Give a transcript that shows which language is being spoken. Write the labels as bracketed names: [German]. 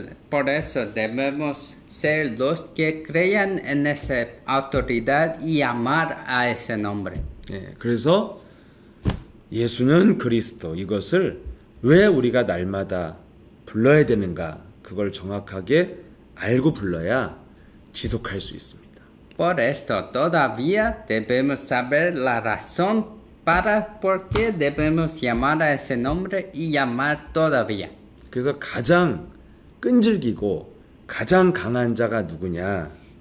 [Spanish] Por eso debemos ser los que crean en esa autoridad y amar a ese nombre. [Korean] 예, 그래서 예수는 그리스도 이것을 왜 우리가 날마다 불러야 되는가 그걸 정확하게 알고 불러야 지속할 수 있습니다. [Spanish] Por esto todavía debemos saber la razón para por qué debemos llamar a ese nombre y llamar todavía. [Korean] 그래서 가장 끈질기고 가장 강한 자가 누구냐?